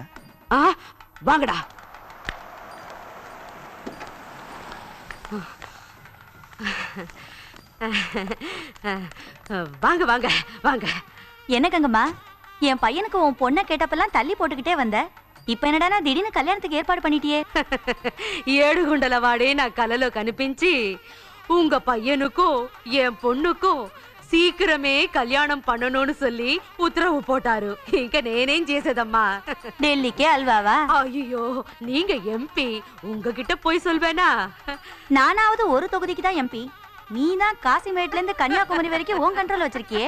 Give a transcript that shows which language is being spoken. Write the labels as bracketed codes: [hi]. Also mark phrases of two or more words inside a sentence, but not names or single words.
[ta] வாங்கடா. வாங்க வாங்க வாங்க. என்ன கங்கம்மா, என் பையனுக்கு உன் பொண்ணை கேட்டப்பெல்லாம் தள்ளி போட்டுக்கிட்டே வந்த, இப்ப என்னடா திடீர்னு கல்யாணத்துக்கு ஏற்பாடு பண்ணிட்டியே? [te] ఏడుగుండల వాడే నా కలలో కనిపించి [ta] உங்க பையனுக்கும் என் பொண்ணுக்கும் சீக்கிரமே கல்யாணம் பண்ணணும்னு சொல்லி உத்தரவு போட்டாரு. [te] இங்க நேனேம் చేసేదమ్మా. [ta] டெல்லிக்கே அல்வாவா? ஐயோ, நீங்க எம்பி, உங்ககிட்ட போய் சொல்வேனா? நானாவது ஒரு தொகுதிக்கு தான் எம்பி, நீ தான் காசிமேட்ல இருந்து கன்னியாகுமரி வரைக்கும் உன் கண்ட்ரோல் வச்சிருக்கியே.